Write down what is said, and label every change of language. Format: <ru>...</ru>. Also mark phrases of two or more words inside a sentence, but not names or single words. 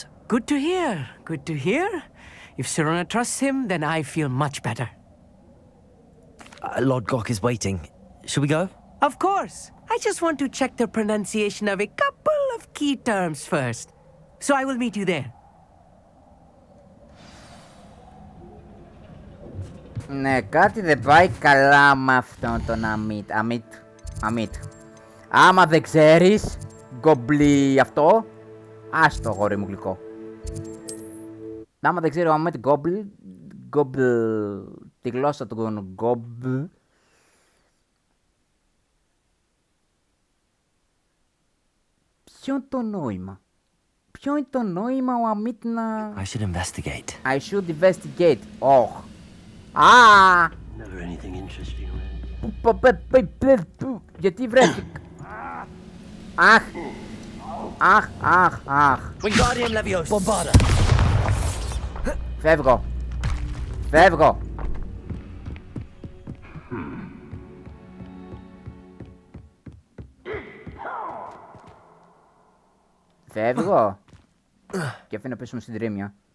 <en>Good to hear. Good to hear. If Sirona trusts him, then I feel much better. Lord Gok is waiting. Shall we go? Of course. I just want to check the pronunciation of a couple of key terms first. So I will meet you there.</en> <el>Ναι, κάτι δεν πάει καλά με αυτόν τον Αμίτ. Άμα δεν ξέρεις γκομπλι αυτό, άστο γόρι μου γλυκό. Άμα δεν ξέρει ο Αμίτ γκομπλ, τη γλώσσα του γκομπλ, ποιο είναι το νόημα? Ποιο είναι το νόημα ο Αμίτ να...</el> <en>I should investigate. I should investigate. Oh. Ah! Never anything interesting,</en> <el>Γιατί βρέθηκα? Αχ! Αχ, αχ, αχ. Wingardium Leviosa. Bombarda. Φεύγω. Φεύγω. Φεύγω. Και αφήνω πίσω μου στην τρίμια.</el>